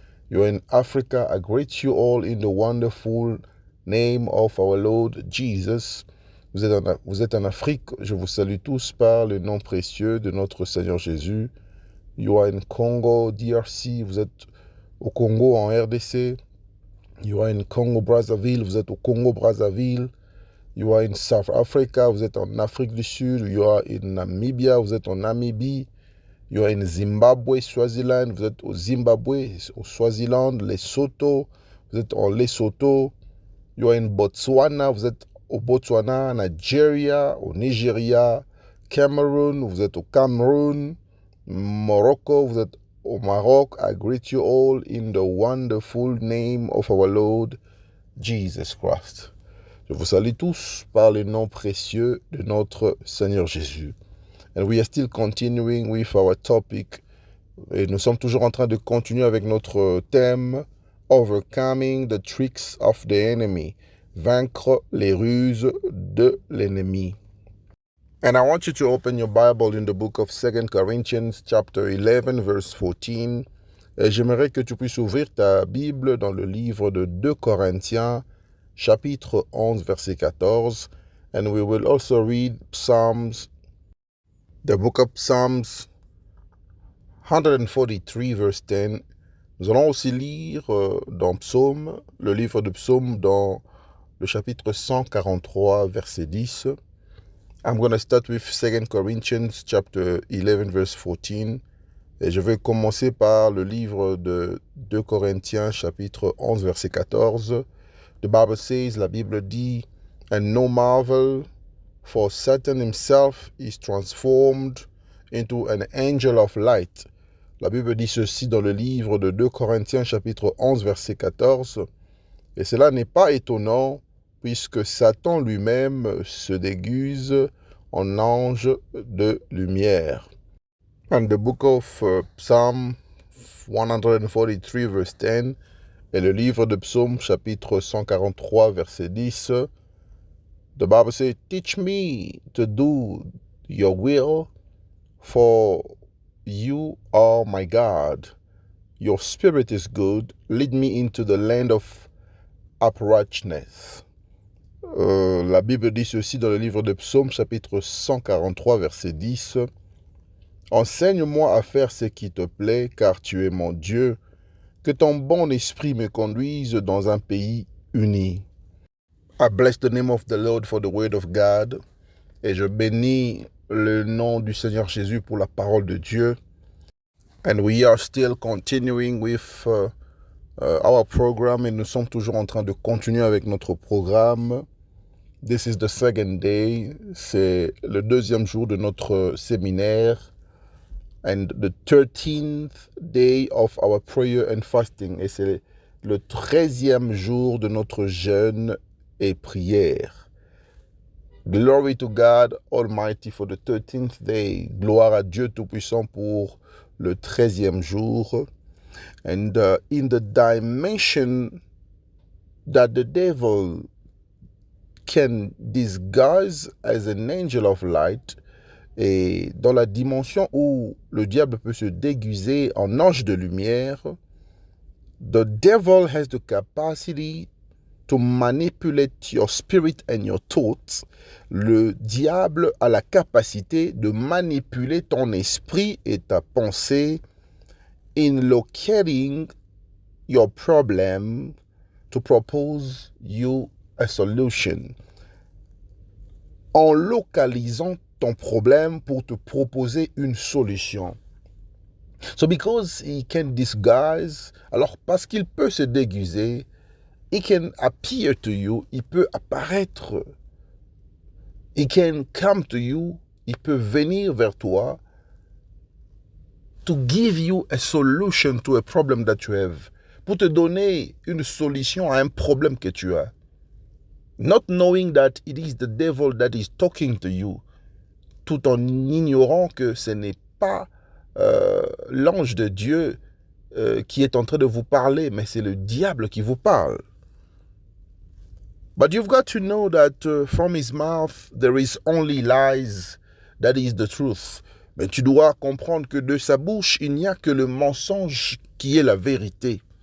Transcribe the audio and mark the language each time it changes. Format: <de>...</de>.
<en>You are in Africa. I greet you all in the wonderful name of our Lord Jesus.</en> <fr>Vous êtes en Afrique. Je vous salue tous par le nom précieux de notre Seigneur Jésus.</fr> <en>You are in Congo, DRC.</en> <fr>Vous êtes au Congo, en RDC.</fr> <en>You are in Congo, Brazzaville.</en> <fr>Vous êtes au Congo, Brazzaville.</fr> <en>You are in South Africa.</en> <fr>Vous êtes en Afrique du Sud.</fr> <en>You are in Namibia.</en> <fr>Vous êtes en Namibie.</fr> <en>You are in Zimbabwe, Swaziland.</en> <fr>Vous êtes au Zimbabwe, au Swaziland, Lesotho. Vous êtes en Lesotho.</fr> <en>You are in Botswana.</en> <fr>Vous êtes au Botswana, Nigeria, au Nigeria, Cameroon. Vous êtes au Cameroun. Morocco. Vous êtes au Maroc.</fr> <en>I greet you all in the wonderful name of our Lord Jesus Christ.</en> <fr>Je vous salue tous par le nom précieux de notre Seigneur Jésus.</fr> <en>And we are still continuing with our topic.</en> <fr>Et nous sommes toujours en train de continuer avec notre thème</fr> <en>Overcoming the Tricks of the Enemy.</en> <fr>Vaincre les ruses de l'ennemi.</fr> <en>And I want you to open your Bible in the book of 2 Corinthians chapter 11 verse 14.</en> <fr>Et j'aimerais que tu puisses ouvrir ta Bible dans le livre de 2 Corinthiens chapitre 11 verset 14.</fr> <en>And we will also read Psalms, the book of Psalms 143 verse 10.</en> <fr>Nous allons aussi lire dans Psaume, le livre de Psaume dans le chapitre 143 verset 10.</fr> <en>I'm going to start with 2 Corinthians chapter 11 verse 14.</en> <fr>Et je vais commencer par le livre de 2 Corinthiens chapitre 11 verset 14.</fr> <en>The Bible says,</en> <fr>la Bible dit,</fr> <en>and no marvel, for Satan himself is transformed into an angel of light.</en> <fr>La Bible dit ceci dans le livre de 2 Corinthiens chapitre 11 verset 14. Et cela n'est pas étonnant, puisque Satan lui-même se déguise en ange de lumière.</fr> <en>And the book of Psalm 143 verse 10,</en> <fr>et le livre de Psaume chapitre 143 verset 10,</fr> <en>the Bible says, teach me to do your will, for you are my God. Your spirit is good. Lead me into the land of uprightness.</en> <fr>La Bible dit ceci dans le livre de Psaumes, chapitre 143, verset 10. Enseigne-moi à faire ce qui te plaît, car tu es mon Dieu. Que ton bon esprit me conduise dans un pays uni.</fr> <en>I bless the name of the Lord for the word of God.</en> <fr>Et je bénis le nom du Seigneur Jésus pour la parole de Dieu.</fr> <en>And we are still continuing with our program.</en> <fr>Et nous sommes toujours en train de continuer avec notre programme.</fr> <en>This is the second day.</en> <fr>C'est le deuxième jour de notre séminaire.</fr> <en>And the 13th day of our prayer and fasting.</en> <fr>Et c'est le 13e jour de notre jeûne et prière.</fr> <en>Glory to God Almighty for the 13th day.</en> <fr>Gloire à Dieu Tout-Puissant pour le 13e jour.</fr> <en>And in the dimension that the devil can disguise as an angel of light,</en> <fr>et dans la dimension où le diable peut se déguiser en ange de lumière,</fr> <en>the devil has the capacity to manipulate your spirit and your thoughts.</en> <fr>Le diable a la capacité de manipuler ton esprit et ta pensée</fr> <en>in locating your problem to propose you a solution.</en> <fr>En localisant ton problème pour te proposer une solution.</fr> <en>So because he can disguise,</en> <fr>alors parce qu'il peut se déguiser,</fr> <en>he can appear to you,</en> <fr>il peut apparaître.</fr> <en>He can come to you,</en> <fr>il peut venir vers toi</fr> <en>to give you a solution to a problem that you have.</en> <fr>Pour te donner une solution à un problème que tu as.</fr> <en>Not knowing that it is the devil that is talking to you,</en> <fr>tout en ignorant que ce n'est pas l'ange de Dieu qui est en train de vous parler, mais c'est le diable qui vous parle.</fr> <en>But you've got to know that from his mouth there is only lies, that is the truth.</en> <fr>Mais tu dois comprendre que de sa bouche, il n'y a que le mensonge qui est la vérité.</fr>